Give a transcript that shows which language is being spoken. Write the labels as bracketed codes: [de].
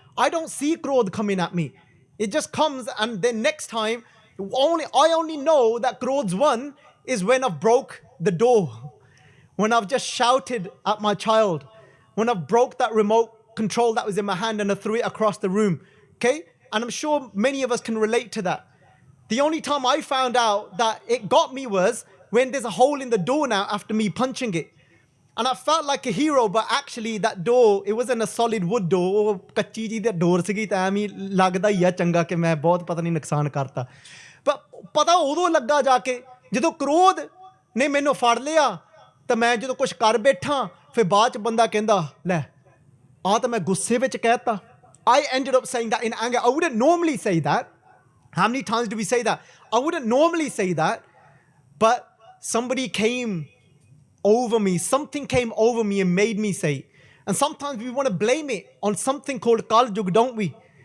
[en] I don't see Krodh coming at me. It just comes, and then next time, I only know that Krodh's won is when I've broke the door, when I've just shouted at my child, when I've broke that remote control that was in my hand and I threw it across the room. Okay? And I'm sure many of us can relate to that. The only time I found out that it got me was when there's a hole in the door now after me punching it. And I felt like a hero, but actually that door, it wasn't a solid wood door. [pa] ਕੱਚੀ ਜੀ ਦੀ door ਸੀਗੀ ਤਾਂ ਐਵੇਂ ਲੱਗਦਾ ਹੀ ਆ ਚੰਗਾ ਕਿ ਮੈਂ ਬਹੁਤ ਪਤਾ ਨਹੀਂ ਨੁਕਸਾਨ ਕਰਤਾ. ਪਰ ਪਤਾ ਉਦੋਂ ਲੱਗਾ ਜਾ ਕੇ ਜਦੋਂ ਕ੍ਰੋਧ ਨੇ ਮੈਨੂੰ ਫੜ ਲਿਆ ਤਾਂ ਮੈਂ ਜਦੋਂ ਕੁਝ ਕਰ ਬੈਠਾ ਫਿਰ ਬਾਅਦ ਚ ਬੰਦਾ ਕਹਿੰਦਾ ਲੈ ਆ ਤਾਂ ਮੈਂ ਗੁੱਸੇ ਵਿੱਚ ਕਹਿਤਾ. [en] I ended up saying that in anger. I wouldn't normally say that. How many times do we say that? I wouldn't normally say that, but somebody came over me. Something came over me and made me say it. And sometimes we want to blame it on something called Kal Yug, don't we?